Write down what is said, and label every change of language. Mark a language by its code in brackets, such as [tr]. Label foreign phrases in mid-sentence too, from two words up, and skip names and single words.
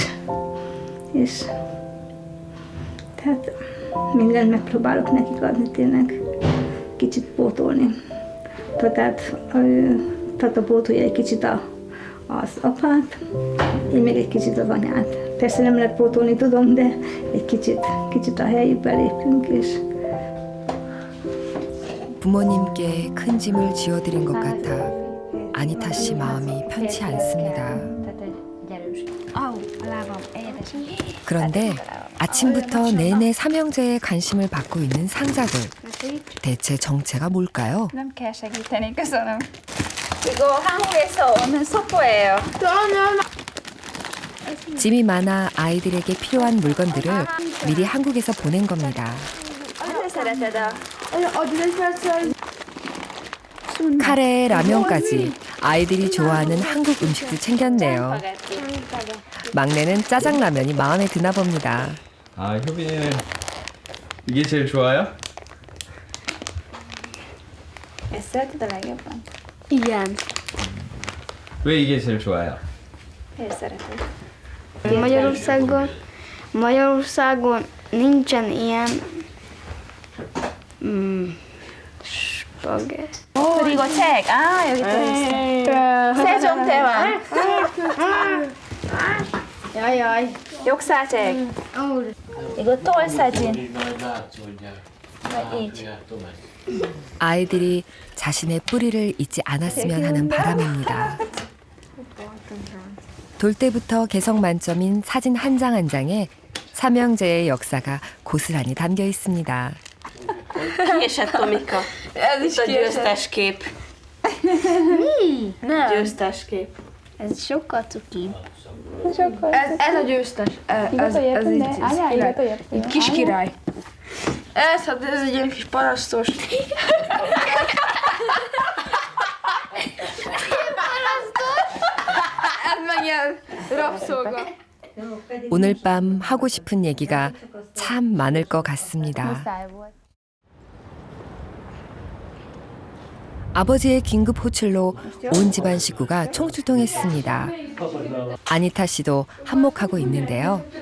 [hu] És tehát mindent megpróbálok nekik adni, tényleg kicsit pótolni. Tehát Tata pótolja egy kicsit az apát, én még egy kicsit az anyát. Persze nem lehet pótolni, tudom, de egy kicsit a helyükbe lépünk, és [ko] 부모님께 큰 짐을 지어드린 것 같아 아니타 씨 마음이 편치 않습니다. 그런데 아침부터 내내 삼형제의 관심을 받고 있는 상자들. 대체 정체가 뭘까요? [hu] Nem kell segíteni, köszönöm. [ko] 이거 한국에서 오는 소포예요. 짐이 많아 아이들에게 필요한 물건들을 미리 한국에서 보낸 겁니다. [hu] szereted a... [ko] 카레에 라면까지 아이들이 좋아하는 한국 음식도 챙겼네요. 막내는 짜장라면이 마음에 드나 봅니다. 아, 효빈이는 이게 제일 좋아요? [hu] Ezt szereted a legjobban? igen. [ko] 왜 이게 제일 좋아요? [hu] Magyarországon nincsen ilyen spagetti. [ko] 그리고 책. 아, 여기 또 있어. 세종대왕. 야야. 역사책. 이거 톨 사진. 아이들이 자신의 뿌리를 잊지 않았으면 하는 바람입니다. 돌 때부터 개성 만점인 사진 한 장 한 장에 삼형제의 역사가 고스란히 담겨 있습니다. [hu] Kiesett Tomika. Ez is Ez a győztes kép. Mi? Nem. Győztes kép. Ez sokkal cukibb. Ez a győztes. Ez így kis király. Ez egy ilyen kis parasztos. Ez meg ilyen rabszolga. [ko] 오늘 밤 하고 싶은 얘기가 참 많을 것 같습니다. 아버지의 긴급 호출로 온 집안 식구가 총출동했습니다. 아니타 씨도 한몫하고 있는데요.